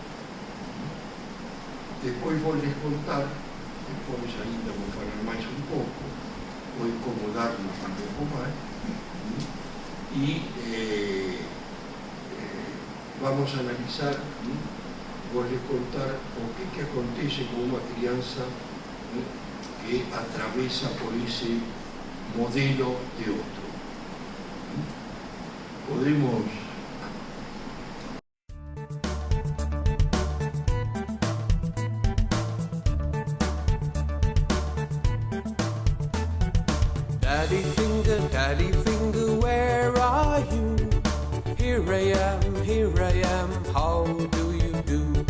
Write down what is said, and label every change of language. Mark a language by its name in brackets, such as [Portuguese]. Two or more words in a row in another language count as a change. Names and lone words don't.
[Galician] Depois vou les contar, depois ainda vou falar máis un pouco, vou incomodarnos un pouco máis, e vamos a analizar, vou les contar o que acontece con unha crianza que atravesa por ese modelo de outro. Podemos [English] Daddy finger, where are you? Here I am, how do you do?